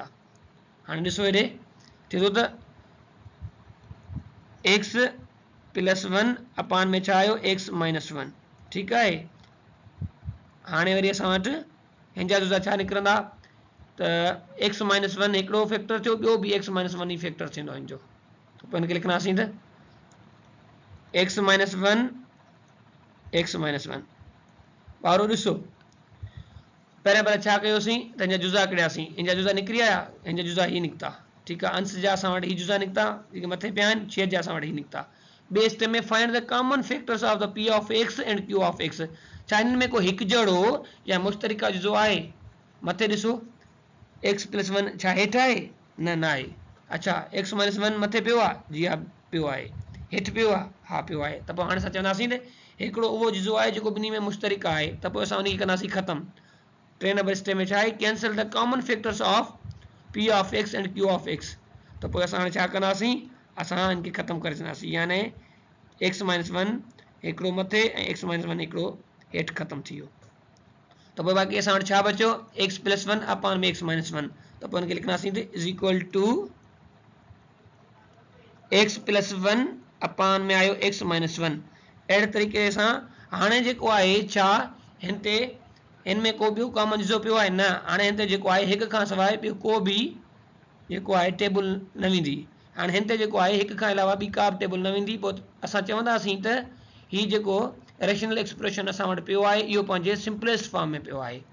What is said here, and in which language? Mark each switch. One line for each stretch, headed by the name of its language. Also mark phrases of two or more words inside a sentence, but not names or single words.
Sindhi: हाणे ॾिसो हेॾे थींदो त
English: x plus 1
Sindhi: अपान में छा आयो
English: x minus 1.
Sindhi: ठीकु आहे, हाणे वरी असां वटि हिन जा जुज़ा छा निकिरंदा त
English: x minus 1
Sindhi: हिकिड़ो फैक्टर थियो, ॿियो बि
English: x minus 1
Sindhi: ई फैक्टर थींदो हिन जो। पोइ हिनखे लिखंदासीं त
English: x minus 1 x minus 1.
Sindhi: ॿारो ॾिसो पहिरियां छा कयोसीं त हिन जा जुज़ा कढियासीं, हिन जा जुज़ा निकिरी आया, हिन जा जुज़ा ही निकिता। ठीकु आहे, अंश जा असां वटि ही जुज़ा निकिता जेके मथे पिया आहिनि, छेद जा असां वटि ही निकिता। ॿिए स्टेप में
English: find the common factors of the P of x and Q of x।
Sindhi: छा हिन में को हिकु जहिड़ो या मुश्तरिका जुज़ो आहे? मथे ॾिसो
English: x plus 1
Sindhi: छा हेठि आहे? न आहे। अच्छा,
English: x minus 1
Sindhi: मथे पियो आहे? जी हा, पियो आहे। हेठि पियो आहे, हा पियो आहे, त पोइ हाणे असां चवंदासीं त हिकिड़ो उहो जुज़ो आहे जेको ॿिन्ही में मुश्तरिक आहे, त पोइ असां उनखे कंदासीं ख़तमु। 3 नंबर स्टेप में छा आहे,
English: cancel the common factors of P of x and Q of x एंड क्यू ऑफ एक्स।
Sindhi: त पोइ असां हाणे छा कंदासीं, असां इनखे ख़तमु करे छॾींदासीं, यानी
English: x minus 1
Sindhi: हिकिड़ो मथे ऐं
English: x minus 1
Sindhi: हिकिड़ो हेठि ख़तमु थी वियो। त पोइ बाक़ी असां वटि छा बचियो,
English: x plus 1
Sindhi: अपॉन में
English: x minus 1,
Sindhi: त पोइ हिनखे लिखंदासीं त
English: is equal to x plus 1
Sindhi: अपॉन में आयो
English: x minus 1.
Sindhi: अहिड़े तरीक़े सां हाणे जेको आहे छा हिन ते हिन में को ॿियो कॉमन जुज़ो पियो आहे न, हाणे हिन ते जेको आहे हिक खां सवाइ ॿियो को बि जेको आहे टेबल न वेंदी। हाणे हिन ते जेको आहे हिक खां अलावा ॿी का बि टेबल न वेंदी। पोइ असां चवंदासीं त हीउ जेको
English: rational expression
Sindhi: असां वटि पियो आहे इहो पंहिंजे
English: simplest form
Sindhi: में पियो आहे।